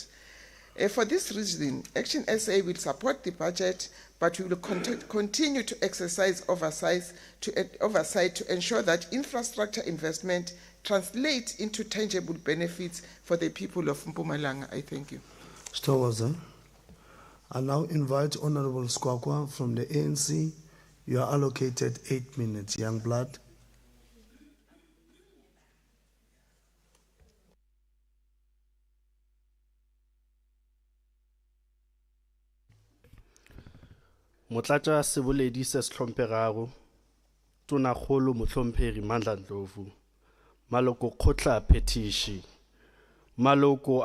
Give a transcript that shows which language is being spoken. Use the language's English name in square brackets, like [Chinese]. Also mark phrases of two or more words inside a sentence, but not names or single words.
[English] For this reason, Action SA will support the budget, but we will continue to exercise oversight to ensure that infrastructure investment translates into tangible benefits for the people of Mpumalanga. I thank you. Stowaza. I now invite Honorable Skwakwa from the ANC. You are allocated 8 minutes, young blood. [Northern Sotho] Motlatsa Seboledi se Shlomphegaro, Tonakgolo Mohlomphegi Mandla Ndlovu, Maloko Kgotla Phetiši, Maloko